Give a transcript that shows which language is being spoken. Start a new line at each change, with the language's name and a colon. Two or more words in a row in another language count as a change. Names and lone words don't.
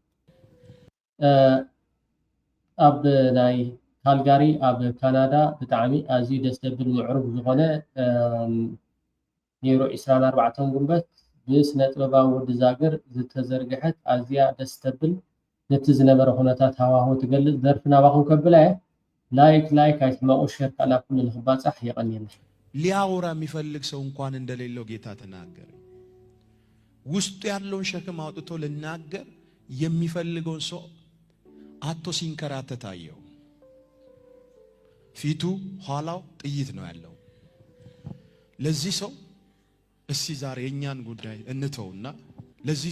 Tigrinya: ኣብ ናይ ካልጋሪ ኣብ ካናዳ ብጣዕሚ ኣዝዩ ደስ ዘብል ምዕሩግ ዝኾነ ኔሮ 24 ጉንበት ብስነ ጥበባዊ ወዲ ዛገር ዝተዘርግሐት ኣዝያ ደስ ተብል ነቲ ዝነበረ ኩነታት ሃዋህው ትገልጽ ደርፊ ናባኹም ከብላ ላይክ አይስማው ሸር ካላ ኩሉ ልኽባጻሕ የቀኒና
Amharic: ሊያወራ የሚፈልግ ሰው እንኳን እንደሌለው ጌታ ተናገረ። ውስጡ ያለውን ሸክም አውጥቶ ልናገር የሚፈልገውን ሰው አቶ ሲንከራተት አየው። ፊቱ ኋላው ጥይት ነው ያለው። ለዚህ ሰው እስቲ ዛሬ የኛን ጉዳይ እንተውና ለዚህ